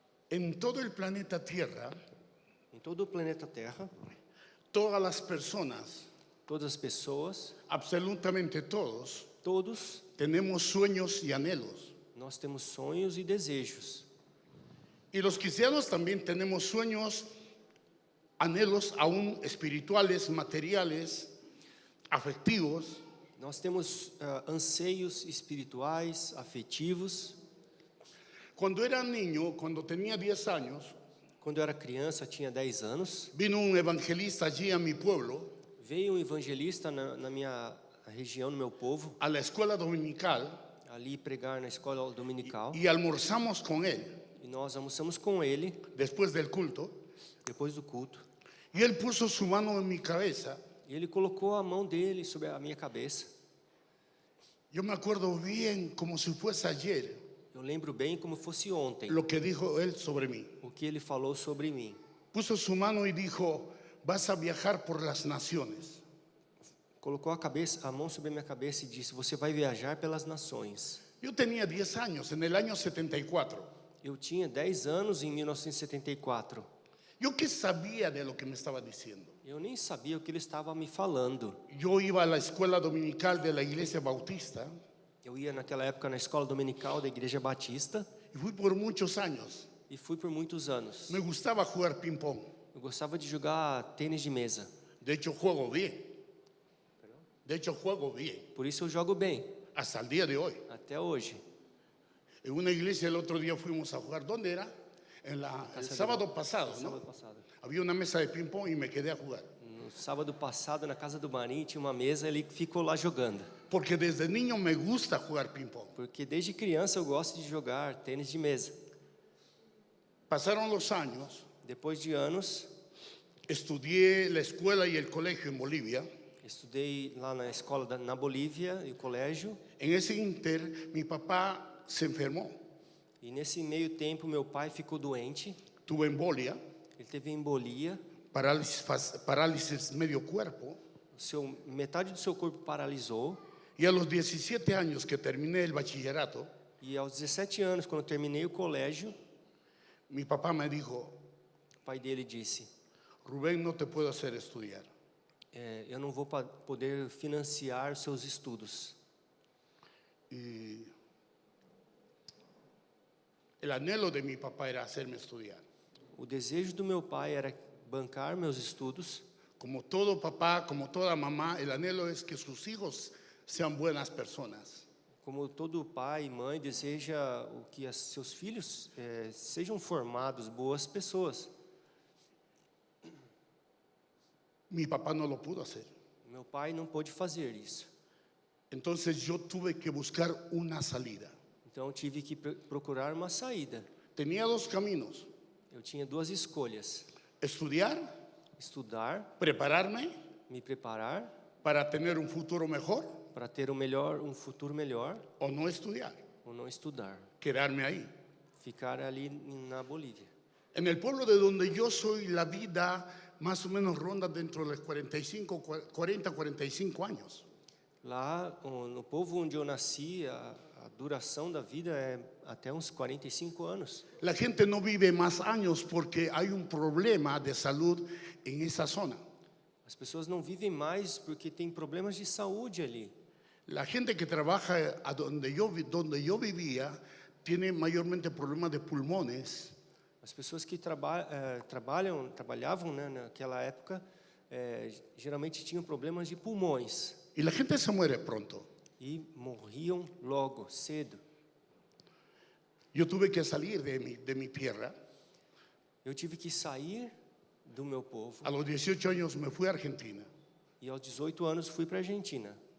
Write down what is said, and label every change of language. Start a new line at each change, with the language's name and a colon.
Spanish: En todo el planeta Tierra,
Portuguese: Em todo o planeta Terra,
Spanish: todas las personas,
Portuguese: todas as pessoas,
Spanish: absolutamente todos,
Portuguese: todos,
Spanish: tenemos sueños y anhelos.
Portuguese: nós temos sonhos e desejos.
Spanish: Y los cristianos también tenemos sueños, anhelos aún espirituales, materiales, afectivos.
Portuguese: Nós temos anseios espirituais, afetivos.
Spanish: Cuando era niño, cuando tenía 10 años,
Portuguese: Quando eu era criança, tinha 10 anos,
Spanish: vino un evangelista allí a mi pueblo,
Portuguese: veio um evangelista na minha região, no meu povo,
Spanish: a la escuela dominical,
Portuguese: ali pregar na escola dominical.
Spanish: y almorzamos con él
Portuguese: E nós almoçamos com ele,
Spanish: después del culto,
Portuguese: depois do culto.
Spanish: y él puso su mano en mi cabeza.
Portuguese: E ele colocou a mão dele sobre a minha cabeça.
Spanish: Yo me acuerdo bien como si fuese ayer
Portuguese: Eu lembro bem como fosse ontem,
Spanish: lo que dijo él sobre mí.
Portuguese: o que ele falou sobre mim.
Spanish: Puso su mano y dijo: vas a viajar por las naciones.
Portuguese: Colocou a mão sobre a minha cabeça e disse: você vai viajar pelas nações.
Spanish: Yo tenía 10 años, en el año 74.
Portuguese: Eu tinha 10 anos em 1974.
Spanish: Yo qué sabía de lo que me estaba diciendo.
Portuguese: Eu nem sabia o que ele estava me falando.
Spanish: Yo iba a la escuela dominical de la iglesia bautista
Portuguese: Eu ia naquela época na escola dominical da Igreja Batista
Spanish: y fui por muchos años.
Portuguese: e fui por muitos anos.
Spanish: Me gustaba jugar ping pong.
Portuguese: Eu gostava de jogar tênis de mesa.
Spanish: De hecho, juego bien. De hecho, juego bien.
Portuguese: Por isso eu jogo bem,
Spanish: Hasta el día de hoy.
Portuguese: até hoje.
Spanish: En una iglesia el otro día fuimos a jugar. ¿Dónde era? El sábado pasado, ¿no?
Portuguese: Sábado passado.
Spanish: Había una mesa de ping pong y me quedé a jugar.
Portuguese: No sábado passado, na casa do Marinho, tinha uma mesa, ele ficou lá jogando.
Spanish: Porque desde niño me gusta jugar ping pong.
Portuguese: Porque desde criança eu gosto de jogar tênis de mesa.
Spanish: Pasaron los años,
Portuguese: Depois de anos,
Spanish: estudié la escuela y el colegio en Bolivia.
Portuguese: Estudei lá na escola na Bolívia, no colégio.
Spanish: En ese inter, mi papá se enfermó,
Portuguese: E nesse meio tempo, meu pai ficou doente.
Spanish: tuvo embolia,
Portuguese: Ele teve embolia.
Spanish: parálisis medio cuerpo,
Portuguese: Metade do seu corpo paralisou.
Spanish: y a los 17 años que terminé el bachillerato,
Portuguese: E aos 17 anos, quando eu terminei o colégio,
Spanish: mi papá me dijo,
Portuguese: o pai dele disse:
Spanish: Rubén, no te puedo hacer estudiar.
Portuguese: eu não vou poder financiar os seus estudos.
Spanish: Y el anhelo de mi papá era hacerme estudiar.
Portuguese: O desejo do meu pai era bancar meus estudos.
Spanish: Como todo papá, como toda mamá, el anhelo es que sus hijos sean buenas personas.
Portuguese: Como todo pai e mãe deseja o que seus filhos sejam formados boas pessoas.
Spanish: Mi papá no lo pudo hacer.
Portuguese: Meu pai não pôde fazer isso.
Spanish: Entonces yo tuve que buscar una salida.
Portuguese: Então eu tive que procurar uma saída.
Spanish: Tenía dos caminos:
Portuguese: Eu tinha duas escolhas:
Spanish: estudiar,
Portuguese: estudar,
Spanish: prepararme
Portuguese: me preparar
Spanish: para tener un futuro mejor,
Portuguese: para ter um futuro melhor,
Spanish: o no estudiar,
Portuguese: ou não estudar,
Spanish: quedarme ahí.
Portuguese: ficar ali na Bolívia.
Spanish: En el pueblo de donde yo soy, la vida más o menos ronda dentro de los 45 años.
Portuguese: Lá, no povo onde eu nasci, a duração da vida é até uns 45 anos.
Spanish: La gente no vive más años porque hay un problema de salud en esa zona.
Portuguese: As pessoas não vivem mais porque tem problemas de saúde ali.
Spanish: La gente que trabaja donde yo vivía tiene mayormente problemas de pulmones.
Portuguese: As pessoas que trabalhavam, né, naquela época, geralmente tinham problemas de pulmões
Spanish: Y la gente se muere pronto.
Portuguese: e morriam logo, cedo.
Spanish: Yo tuve que salir de mi tierra.
Portuguese: Eu tive que sair do meu povo
Spanish: A los 18 años me fui a Argentina.
Portuguese: e aos 18 anos fui para a Argentina.